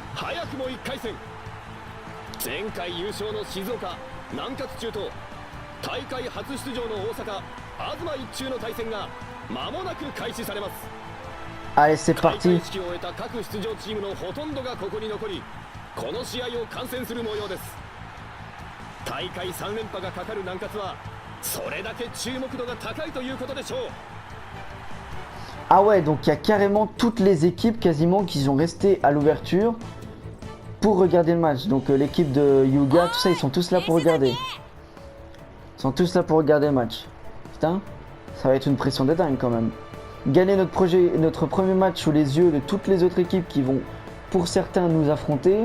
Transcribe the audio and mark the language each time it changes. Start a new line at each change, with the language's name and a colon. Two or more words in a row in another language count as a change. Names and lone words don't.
Japanese: 早くも1回戦前回優勝の静岡南葛中と大会初出場の大阪東一中の対戦が間もなく開始されます
French: Allez, c'est
Japanese: 開
French: parti.
Japanese: 会式を終えた各出場チームのほとんどがここに残りこの試合を観戦する模様です大会3連覇がかかる南葛はそれだけ注目度が高いということでしょう
French: Ah ouais, donc il y a carrément toutes les équipes quasiment qui sont restées à l'ouverture. pour regarder le match. Donc l'équipe de Yuga, tout ça, ils sont tous là pour regarder. Ils sont tous là pour regarder le match. Putain, ça va être une pression de dingue quand même. Gagner notre premier match sous les yeux de toutes les autres équipes qui vont, pour certains, nous affronter.